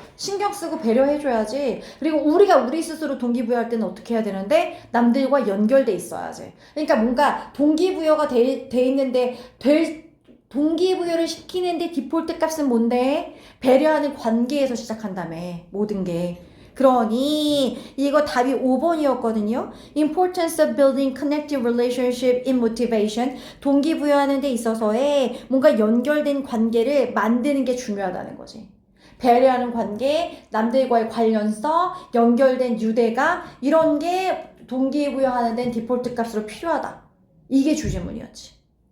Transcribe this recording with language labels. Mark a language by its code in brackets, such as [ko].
[ko] 신경 쓰고 배려해줘야지. 그리고 우리가 우리 스스로 동기부여할 때는 어떻게 해야 되는데? 남들과 연결돼 있어야지. 그러니까 뭔가 동기부여가 돼 있는데 동기부여를 시키는데 디폴트 값은 뭔데? 배려하는 관계에서 시작한다며. 모든 게. 그러니 이거 답이 5번이었거든요. [en] Importance of building connective relationship in motivation. [ko] 동기부여하는 데 있어서의 뭔가 연결된 관계를 만드는 게 중요하다는 거지. 배려하는 관계, 남들과의 관련성, 연결된 유대감 이런 게 동기부여하는 데는 디폴트 값으로 필요하다. 이게 주제문이었지.